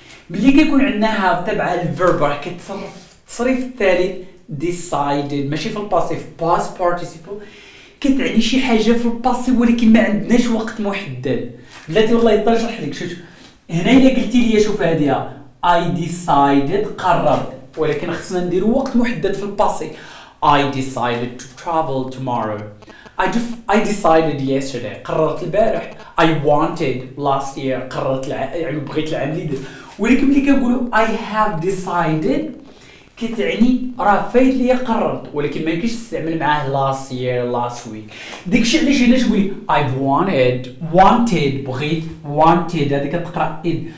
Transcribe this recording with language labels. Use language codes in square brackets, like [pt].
[ar] ملي كيكون عندنا have تبع الفيرب راه كيتصرف التصريف الثالث decided، ماشي في الباسي، في past participle كتعني شي حاجه في الباسي ولكن ما عندناش وقت محدد. بلاتي والله يقدر نشرح لك. شوف هنا الا قلتي لي شوف هذه [en] I decided [ar] قررت، ولكن خصنا نديرو وقت محدد في الباسي. [en] I decided to travel tomorrow. I decided yesterday، [ar] قررت البارح. [en] I wanted last year، [ar] قررت يعني بغيت العام اللي درت. ولكن ملي كنقولوا [en] I have decided [ar] كتعني راه فايت ليا قررت، ولكن ما يمكنش تستعمل معاه [en] last year last week. [ar] داكشي علاش هنا تقولي [en] I've wanted [ar] بغيت wanted، هذه كتقرا id.